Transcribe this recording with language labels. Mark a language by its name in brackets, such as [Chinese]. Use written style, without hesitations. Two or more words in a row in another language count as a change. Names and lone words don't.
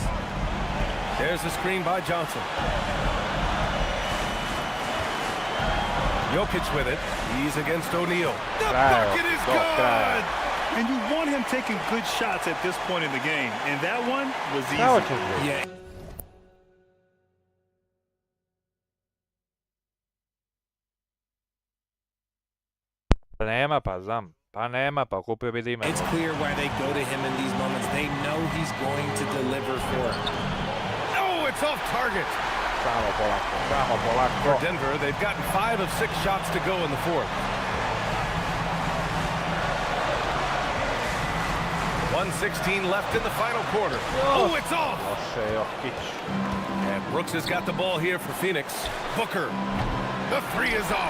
[English] There's the screen by Johnson. Jokic with it. He's against O'Neal. The bucket is good! And you want him taking good shots at this point in the game. And that one was easy. Yeah. [Serbian] Nema pa, znam. Pa nema pa, kupio bi Dime. [English] It's clear why they go to him in these moments. They know he's going to deliver for him. Oh, it's off target. [Serbian] Samo polako. [English] For Denver, they've gotten 5 of 6 shots to go in the fourth. 1:16 left in the final quarter. Oh, it's off. And Brooks has got the ball here for Phoenix. Booker. The 3 is off.